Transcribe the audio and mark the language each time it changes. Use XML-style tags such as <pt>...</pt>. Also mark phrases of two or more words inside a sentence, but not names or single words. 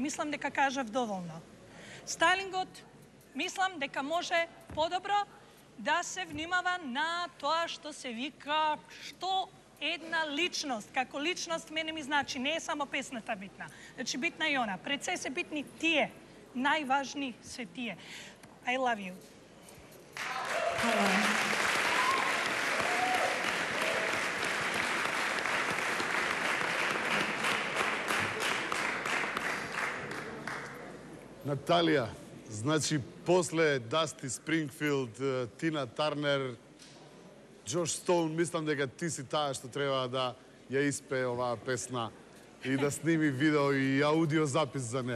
<mk>Мислам дека кажав доволно. Стайлингот, мислам дека може подобро да се внимава на тоа што се вика што една личност. Како личност мене ми значи, не е само песната битна. Значи битна и она. Пред се се битни тие. Најважни се тие.</mk> <en>I love you.</en> <mk>Наталија, значи после Дасти Спрингфилд, Тина Тарнер, Джош Стоун, мислам дека ти си таа што треба да ја испее оваа песна и да сними видео и аудио запис за неа.</mk>